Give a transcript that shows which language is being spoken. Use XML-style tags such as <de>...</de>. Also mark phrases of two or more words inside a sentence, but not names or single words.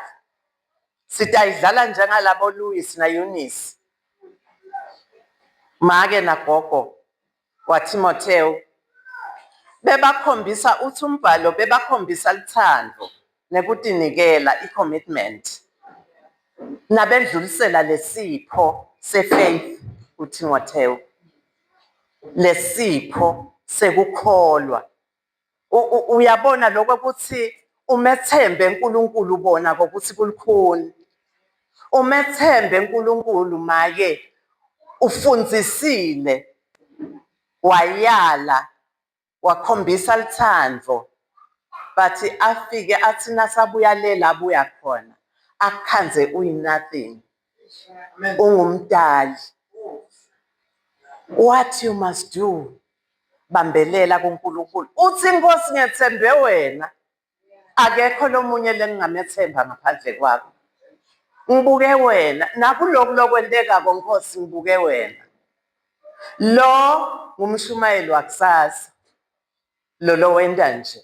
<ss>Sithi ayidlala njengalabo Louis na Eunice, make nagogo waTimotheo, bebakhombisa uthi umbhalo bebakhombisa luthando nekutinikela, i-commitment, nabendlulisela lesipho se-faith kuTimotheo, lesipho sekukholwa. Uyabona lokho ukuthi umethembe uNkulunkulu ubona ukuthi kulukhuni. Umethembe uNkulunkulu make ufundzisile, wayala, wakhombisa luthando, bathi afike athi nasabuya lela abuya khona akukhanze uyi-nothing, ungumdali.</ss> <en>What you must do,</en> <ss>bambelela kuNkulunkulu. Uthi Nkosi ngethembe wena, akekho lomunye lengingamethemba ngaphandle kwakho. Ngibuke wena, nakulokhu lokwenteka Nkosi ngibuke wena. Lo ngumshumayeli wakusasa, lo wenda nje.</ss>